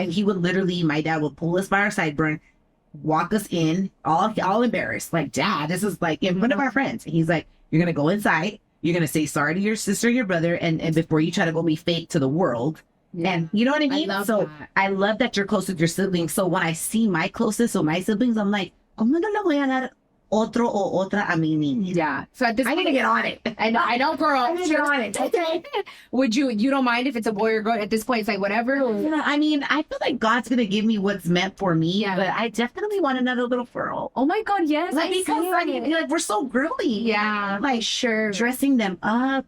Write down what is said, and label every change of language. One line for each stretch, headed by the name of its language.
English: And he would literally, my dad would pull us by our sideburn, walk us in, all embarrassed. Like, Dad, this is like in front of our friends. And he's like, you're going to go inside. You're going to say sorry to your sister, your brother, and before you try to go be fake to the world. Yeah. And you know what I mean? I love that you're close with your siblings. So when I see my closest, so my siblings, I'm like,
Spanish: ¿cómo no le voy a dar otro o otra a mi niña?
English: Yeah. So at this I need to get on it. I know, girl. I need to get on it. Okay. Would you don't mind if it's a boy or girl? At this point, it's like whatever. Yeah, I mean, I feel like God's going to give me what's meant for me, but I definitely want another little girl. Oh my God, yes. Like, because like we're so girly. Yeah. Like, sure. Dressing them up.